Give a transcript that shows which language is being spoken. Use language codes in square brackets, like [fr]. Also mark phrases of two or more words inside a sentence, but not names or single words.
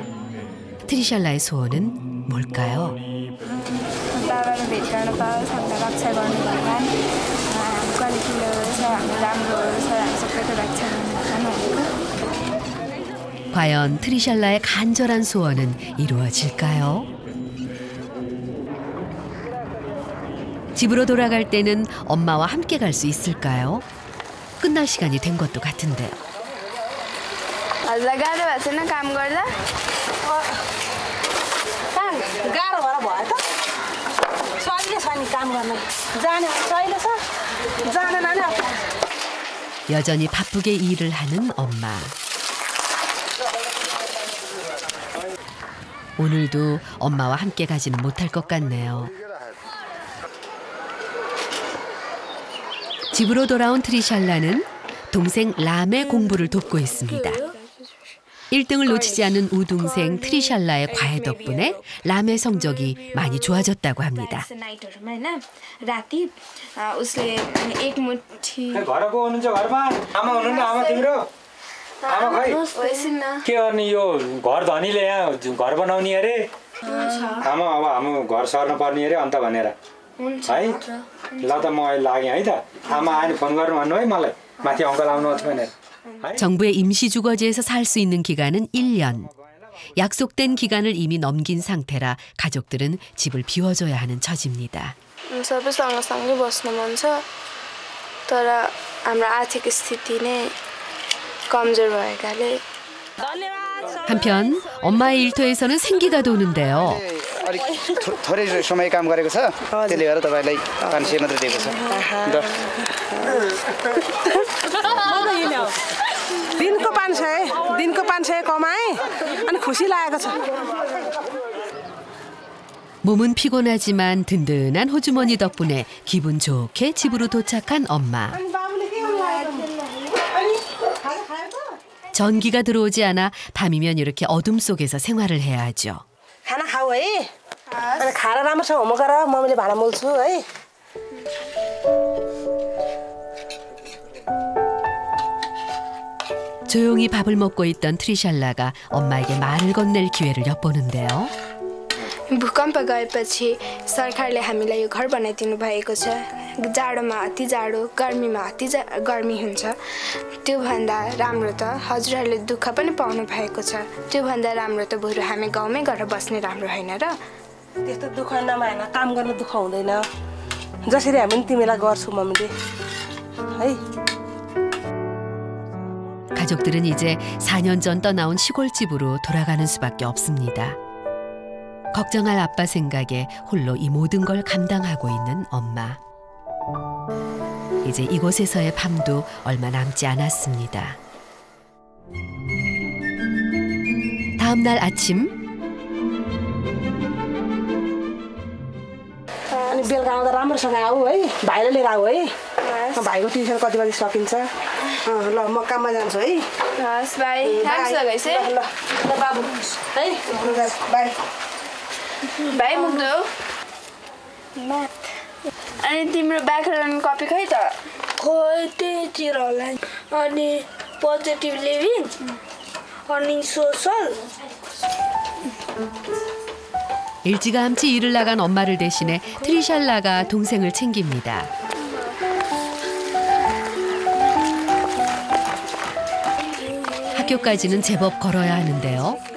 [ko] 트리샬라의 소원은 뭘까요? 과연 트리샬라의 간절한 소원은 이루어질까요? 집으로 돌아갈 때는 엄마와 함께 갈 수 있을까요? 끝날 시간이 된 것도 같은데요. [ne] हजुरलाई गाह्रो भएको छैन काम गर्दा? गाह्रो भएर भयो त सजिलो छ नि काम गर्न जाने सजिलो छ जाने नानी [ko] 여전히 바쁘게 일을 하는 엄마. 오늘도 엄마와 함께 가지는 못할 것 같네요. 집으로 돌아온 트리샬라는 동생 람의 공부를 돕고 있습니다. 1등을 놓치지 않은 우동생 트리샬라의 과외 덕분에 람의 성적이 많이 좋아졌다고 합니다. [ne] घरको हुनुहुन्छ घरमा आमा हुनुहुन्न आमा तिम्रो आमा खै के गर्ने यो घर धनीले यहाँ घर बनाउने अरे आमा अब हाम्रो घर सर्न पर्ने अरे अन्त भनेर है ल त म अहिले लागेँ है त आमा आएर फोन गर्नु भन्नु है मलाई माथि अङ्कल आउनु थियो भनेर [ko] 정부의 임시주거지에서 살 수 있는 기간은 1년. 약속된 기간을 이미 넘긴 상태라 가족들은 집을 비워줘야 하는 처지입니다. [ne] सबै सँगसँगै बस्न मन छ तर हाम्रो आर्थिक स्थिति नै कमजोर भएकाले [ko] 한편 엄마의 일터에서는 생기가 도는데요. [ne] अलिक थोरै समय काम गरेको छ त्यसले गर्दा तपाईलाई 500 मात्र दिएको छ दिनको 500 कमाए अनि खुसी लागेको छ. [ko] 몸은 피곤하지만 든든한 호주머니 덕분에 기분 좋게 집으로 도착한 엄마. 전기가 들어오지 않아 밤이면 이렇게 어둠 속에서 생활을 해야 하죠. [ne] खाना खाऊ है अनि खाएर राम्रोसँग होमवर्क गर मम्मीले भाडा मोल्छु है. [ko] 조용히 밥을 먹고 있던 트리샬라가 엄마에게 말을 건넬 기회를 엿보는데요. [ne] भूकम्प गएपछि सरकारले हामीलाई यो घर बनाइदिनु भएको छ। जाडोमा अति जाडो, गर्मीमा अति गर्मी हुन्छ। त्योभन्दा राम्रो त हजुरहरूले दुःख पनि पाउनु भएको छ। त्योभन्दा राम्रो त बरु हामी गाउँमै गएर बस्ने राम्रो होइन र? त्यस्तो दुःख नमाएन, काम गर्न दुःख हुँदैन। जसरी हामी पनि तिमीलाई गर्छौँ मम्मीले है। [ko] 가족들은 이제 4년 전 떠나온 시골집으로 돌아가는 수밖에 없습니다. 걱정할 아빠 생각에 홀로 이 모든 걸 감당하고 있는 엄마. 이제 이곳에서의 밤도 얼마 남지 않았습니다. 다음 날 아침. [ne] अनि बेलुका आउँदा राम्रोसँग आऊ है, भाइलाई लिएर आऊ है। भाइको ट्युसन कति बजी सकिन्छ? ल म काममा जान्छु है। हस् बाई, राम्रोसँग है। ल ल बाबु है, बाई। भाइ मुग्दो म्याथ। अनि तिम्रो व्याकरण कपी खै त? खोइ त्यहीतिर होला। अनि [en] positive living [ne] अनि सोसल. [ko] 일찌감치 일을 나간 엄마를 대신해 트리샬라가 동생을 챙깁니다. 학교까지는 제법 걸어야 하는데요.